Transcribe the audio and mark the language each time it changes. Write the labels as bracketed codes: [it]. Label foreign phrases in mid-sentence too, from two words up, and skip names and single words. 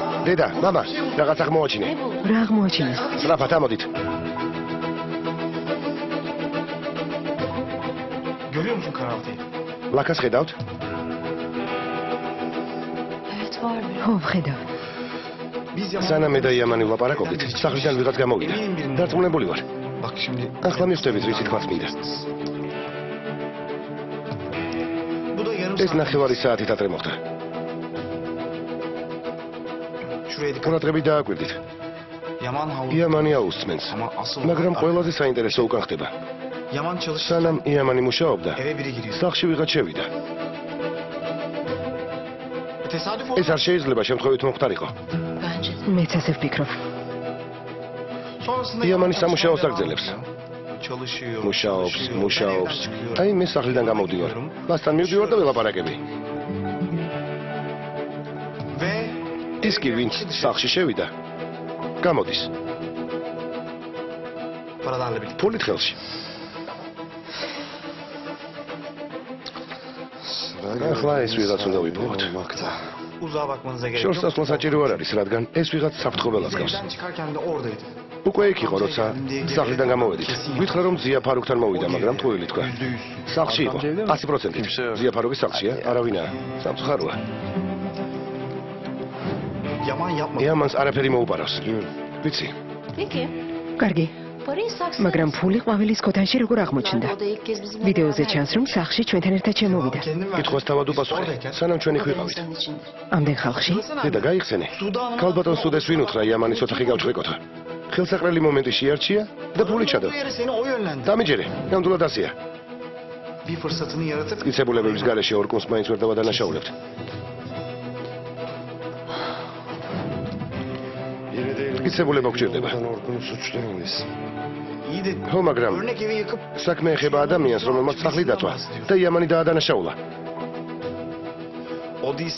[ka] დედა, მამა, რაღაც აღმოაჩინე. რა აღმოაჩინეს? სწრაფად ამოდით. [tr] Görüyor musun karaltıyı? [ka] ლაკას ხედავთ? [tr] Evet var bir. [ka] ხო, ვხედავ. [tr] Biz Yaman... [ka] სანამ მე და იამანი ვლაპარაკობდით, სახლიდან ვიღაც გამოვიდა. დარწმუნებული ვარ. [tr] Bak şimdi... [ka] ახლა მივხვდებით რისი თქმაც მინდა. [tr] Bu da yarım [ka] ეს ნახევარი საათით ადრე მოხდა. [tr] Şuraya dikkat. [ka] ყურადღებით დააკვირდით. [tr] Yaman havlu. [ka] იამანი აუსწმენს. [tr] Ama asıl... [ka] მაგრამ ყველაზე საინტერესო უკან ხდება. [tr] Yaman çalışırken [ka] სანამ იამანი მუშაობდა, [tr] eve biri giriyor. [ka] სახლში ვიღაც შევიდა. [tr] Tesadüf [ka] ეს არ შეიძლება შემთხვევით მოხდარიყო. [tr] Bence de. [ka] მეც ასე ვფიქრობ. [tr] Sonrasında Yaman çalışmaya İstanbul devam [ka] აგზელებს. [tr] ediyor. Çalışıyor. [ka] მუშაობს, [tr] çalışıyor. Ben [ka] მუშაობს. [tr] evden çıkıyorum. [ka] აი მე სახლიდან გამოვდივარ. მასთან მივდივარ და ველაპარაკები. [tr] Ve [ka] ის კი ვინც სახლში შევიდა, გამოდის. [tr] paralarla birlikte. [ka] ფულით ხელში. ახლა ეს ვიღაც უნდა ვიპოვოთ. [tr] Uzağa bakmanıza gerek [ka] შორს [tr] yok. [ka] დასვლა საჭირო არ არის, რადგან ეს ვიღაც საფრთხობელას გავს. [tr] Evden çıkarken de oradaydı. [ka] უკვე იქ იყო, როცა სახლიდან გამოვედით. ვითხრა რომ ზია ფარუქთან მოვიდა, მაგრამ თქვილი თქვა. %100. სახლში იყო, 100%. ზია ფარუქის სახლშია, არავინაა. სამწუხაროა. [tr] Yaman yapmadı. [ka] იამანს არაფერი მოუპარავს. ვიცი, [tr] Peki. [ka] კარგი, [tr] Parayı saksıya... [ka] მაგრამ ფული ყვავილის ქოთანში როგორ აღმოჩნდა? [tr] O da ilk kez bizimle [ka] ვიდეოზე [tr] beraber. [ka] ჩანს, რომ სახლში ჩვენთან ერთად შემოვიდა. [tr] Kendim verdim. [ka] კითხვას თავად უპასუხე. [tr] Oradayken [ka] სანამ ჩვენ იქ [tr] Haberin [ka] ვიყავით. [tr] senin içindir. [ka] ამდენ ხალხში? დედა გაიხსენე. ქალბატონ სუდეს ვინ უთხრა იამანის ოთახი გავჩრეკოთო. ხელსაყრელი მომენტი შეარჩია და ფული ჩადო. [tr] Bu yere seni o yönlendi. [ka] დამიჯერე, ნამდვილად ასია. [tr] Bir fırsatını yaratıp [ka] მტკიცებულებების გარეშე ორკუნს მაინც ვერ დავადანაშაულებთ. მტკიცებულება გვჭირდება. [tr] iyi de [ka] ხო, მაგრამ [tr] örnek evi yıkıp [ka] საქმე ეხება ადამიანს, რომელმაც სახლი დათვა და იამანი დაადანაშაულა. [tr] o değilse bile